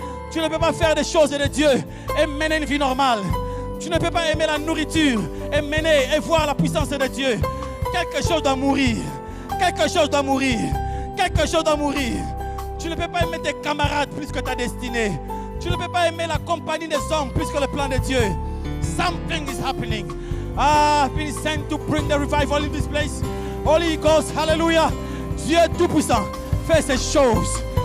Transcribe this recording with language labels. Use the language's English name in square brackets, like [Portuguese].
[French] Tu ne peux pas faire des choses de Dieu et mener une vie normale. Tu ne peux pas aimer la nourriture et mener et voir la puissance de Dieu. Quelque chose doit mourir. Quelque chose doit mourir. Quelque chose doit mourir. Tu ne peux pas aimer tes camarades plus que ta destinée. Tu ne peux pas aimer la compagnie des hommes plus que le plan de Dieu. [English] Something is happening. I've been sent to bring the revival in this place. Holy Ghost, hallelujah. [French] Dieu tout-puissant, fais ces choses.